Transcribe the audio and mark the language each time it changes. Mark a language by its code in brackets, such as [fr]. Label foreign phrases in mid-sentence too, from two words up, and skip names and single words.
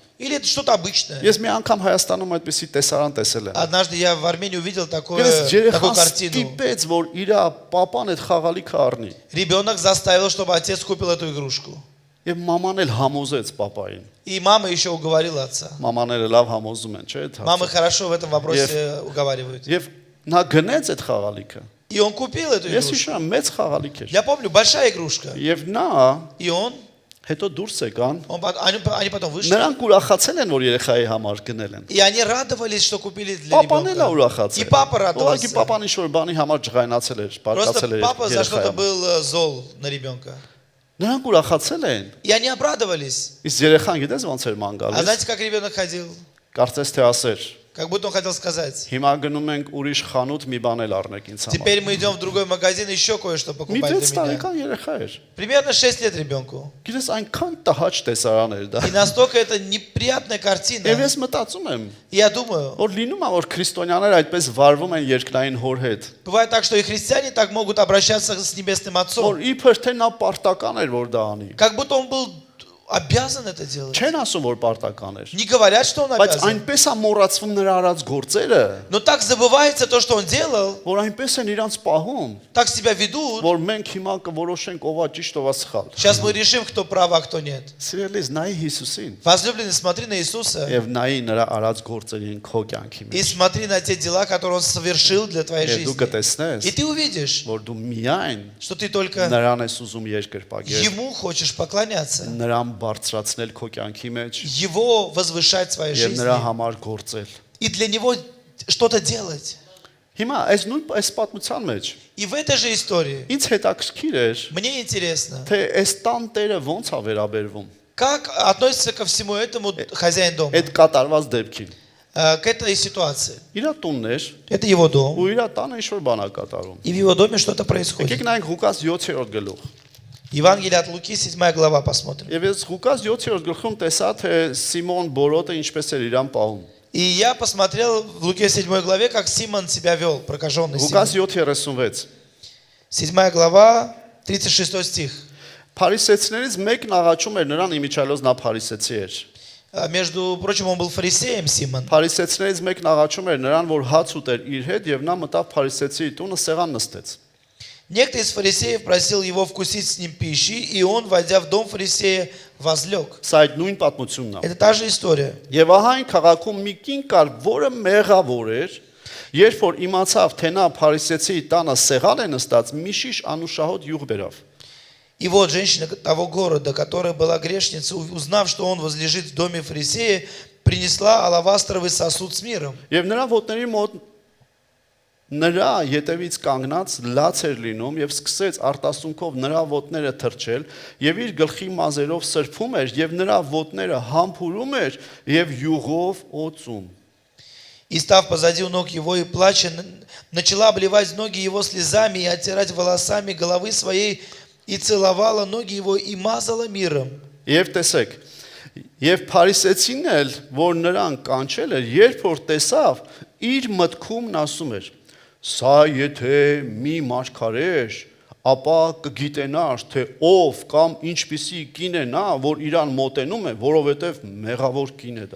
[ru] Или это что-то обычное? [hy] Ես մի անգամ Հայաստանում այդպեսի տեսարան տեսել եմ։ [ru] Однажды я в Армении увидел [hy] Գիտես, [ru] такую [hy] երեխան [ru] картину. [hy] ստիպեց, որ իր papan այդ խաղալիքը առնի։ [ru] Ребенок заставил, чтобы отец купил эту игрушку. [hy] Եվ մաման էլ համոզեց papayin։ [ru] И мама еще уговорила отца. [hy] Մամաները լավ համոզում են, չէ՞, այդ [ru] Мамы [hy] հարցը։ [ru] хорошо в этом вопросе уговаривают. [hy] Եվ նա գնեց այդ խաղալիքը։ [ru] И он купил эту [hy] Ես [ru] игрушку. [hy] հիշում եմ մեծ խաղալիք էր։ [ru] Я помню, большая игрушка. [hy] Եվ նա [ru] И он, [hy] հետո դուրս եկան։ [ru] они потом вышли. [hy] Նրանք ուրախացել են, որ երեխայի համար գնել են։ [ru] И они радовались, что купили для [hy] Papan էլ է [ru] ребенка. [hy] ուրախացել։ [ru] И папа радовался. [hy] Ուղղակի papan ինչ որ բանի համար ջղայնացել էր, բարկացել [ru] Просто [hy] էր [ru] папа за что-то [hy] երեխային։ [ru] был зол на ребенка. [hy] Նրանք ուրախացել են։ [ru] И они обрадовались. [hy] Իսկ երեխան գիտես ոնց էր ման [ru] А [hy] գալիս։ [ru] знаете, как ребенок ходил? [hy] Կարծես թե ասեր. [ru] Как будто он хотел сказать: [hy] Հիմա գնում ենք ուրիշ խանութ մի բան էլ առնեք ինձ համար։ [ru] теперь мы идем в другой магазин, еще кое-что [hy] Մի [ru] покупать [hy] 6 [ru] для меня. [hy] տարեկան երեխա էր։ [ru] Примерно 6 лет ребенку. [hy] Գիտես այնքան տհաճ տեսարան էր դա։ [ru] И настолько это неприятная [hy] Եվ [ru] картина. [hy] ես մտածում եմ, [ru] И я думаю, [hy] որ լինում է որ քրիստոնյաները այդպես վարվում են երկնային հոր հետ, [ru] бывает так, что и христиане так могут обращаться с Небесным Отцом. [hy] որ իբր թե նա պարտական էր որ դա անի։ [ru] Как будто он был обязан это делать. [hy] Չեն ասում որ պարտական էր։ [ru] Не говорят, что он [hy] Բայց [ru] обязан. [hy] այնպես է մոռացվում նրա արած գործերը, [ru] Но так забывается то, что он делал, [hy] որ այնպես են իրանց պահում, [ru] так себя ведут. [hy] որ մենք հիմա կորոշենք ով է ճիշտ ով է սխալ։ [ru] Сейчас мы решим, кто прав, а кто нет. [hy] Սիրելիս, նայի Հիսուսին [ru] Возлюбленный, смотри на Иисуса [hy] եւ նայի նրա արած գործերին քո կյանքի [ru] и [hy] մեջ։ [ru] смотри на те дела, которые Он совершил для твоей [hy] Եվ դու [ru] жизни. [hy] կտեսնես, [ru] И ты увидишь, [hy] որ դու միայն [ru] что ты только [hy] նրան ես ուզում երկրպագել, [ru] Ему хочешь поклоняться, [hy] նրան բարձրացնել քո կյանքի մեջ [ru] Его возвышать в своей [hy] եւ [ru] жизни [hy] նրա համար գործել։ [ru] и для Него что-то делать. [hy] Հիմա այս պատմության մեջ [ru] И в этой же истории [hy] ինձ հետաքրքիր էր, [ru] мне интересно, [hy] թե այս տան տերը ոնց է վերաբերվում [ru] как относится ко всему этому хозяин дома, [hy] այդ կատարված դեպքին։ [ru] к этой ситуации. [hy] Իր տունն էր [ru] Это его дом, [hy] ու իր տանը ինչ որ բան է կատարում։ [ru] и в его доме что-то [hy] Եկեք [ru] происходит. [hy] նայենք Ղուկաս 7-րդ գլուխ։ [ru] Евангелие от Луки, 7 глава, посмотрим. [hy] Եվ ես Ղուկաս 7-րդ գլխում տեսա, թե Սիմոն Բորոտը ինչպես էր իրան պահում։ [ru] И я посмотрел в Луке 7 главе, как Симон себя вел, прокаженный [hy] Ղուկաս [ru] Симон. [hy] 7:36։ [ru] 7 глава, 36 стих. [hy] Փարիսեցիներից մեկն աղաչում էր նրան իմիջալոց նա փարիսեցի էր։ [ru] Между прочим, он был фарисеем, Симон. [hy] Փարիսեցիներից մեկն աղաչում էր նրան, որ հաց ուտեր իր հետ եւ նա մտավ փարիսեցի տունը սեղան նստեց։ [ru] Некто из фарисеев просил его вкусить с ним пищи, и он, войдя в дом фарисея, возлег. [hy] Սա այդ նույն պատմությունն է։ [ru] Это та же история. [hy] Եվ ահա այն քաղաքում մի կին կար, որը մեղավոր էր, երբ որ իմացավ, թե նա փարիսեցի տանը սեղան է նստած, մի շիշ անուշահոտ յուղ բերավ։ [ru] И вот женщина того города, которая была грешницей, узнав, что он возлежит в доме фарисея, принесла алавастровый сосуд с миром. [hy] Եվ նրա ոտների մոտ նրա ետևից կանգնած լաց էր լինում եւ սկսեց արտասունքով նրա ոտները թրջել եւ իր գլխի մազերով սրբում էր եւ նրա ոտները համբուրում էր եւ յուղով օծում։ [ru] И, став позади у ног его и плача, начала обливать ноги его слезами и оттирать волосами головы своей, и целовала ноги его и мазала миром. [hy] Եվ տեսեք, եւ փարիսեցին էլ, որ նրան կանչել էր, երբ որ տեսավ, իր մտքում ասում էր. Սա եթե մի մարգարե, ապա կգիտենար, թե ով կամ ինչպիսի կին է նա, որ իրան մոտենում է, որովհետեւ մեղավոր կին է դա։